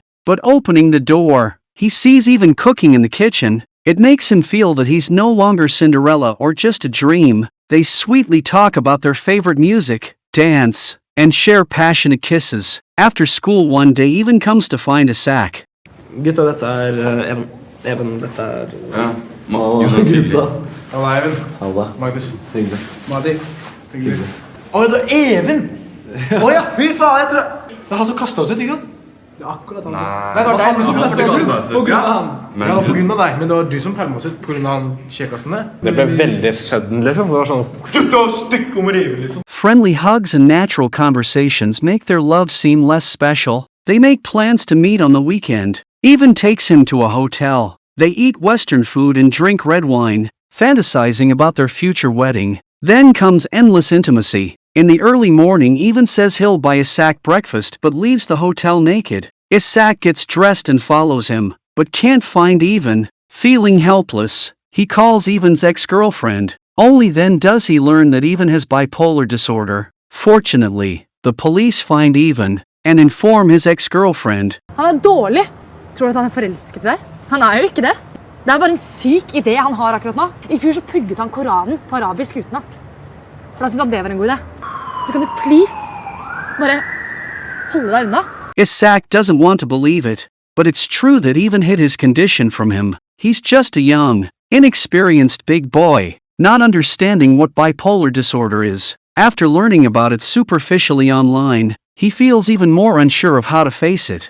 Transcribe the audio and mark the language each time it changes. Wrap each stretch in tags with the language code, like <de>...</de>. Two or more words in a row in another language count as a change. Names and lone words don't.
<en>But opening the door, he sees Even cooking in the kitchen. It makes him feel that he's no longer Cinderella or just a dream. They sweetly talk about their favorite music, dance, and share passionate kisses. After school one day, Even comes to find Isak.</en> <no>Gutta, dette Even. Even, dette Ja, Gutta. Halla, Even. Halla. Magnus. Hyggelig. Madi. Hyggelig. Å, det er Even! Å ja, fy faen, jeg tror det er han som kastet oss ut, ikke sant? Det er akkurat han. Nei, det var deg som kastet oss ut. På grunn av han. Ja, på grunn av deg, men det var du som pælmet oss ut på grunn av han kjekasten der. Det ble veldig sudden, liksom. Det var sånn, gutta, stikk om Even, liksom.</no> <en>Friendly hugs and natural conversations make their love seem less special. They make plans to meet on the weekend. Even takes him to a hotel. They eat Western food and drink red wine, fantasizing about their future wedding. Then comes endless intimacy. In the early morning, Even says he'll buy Isak breakfast but leaves the hotel naked. Isak gets dressed and follows him, but can't find Even. Feeling helpless, he calls Even's ex-girlfriend. Only then does he learn that Even has bipolar disorder. Fortunately, the police find Even and inform his ex-girlfriend.</en> <no>Han dårlig. Tror du at han forelsket i deg? Han jo ikke det. Det bare en syk idé han har akkurat nå. I fjor så pugget han Koranen på arabisk utenat. For da synes han det var en god idé. Så kan du please bare holde deg unna.</no> <en>Isak doesn't want to believe it, but it's true that Even hid his condition from him. He's just a young, inexperienced big boy, not understanding what bipolar disorder is. After learning about it superficially online, he feels even more unsure of how to face it.</en>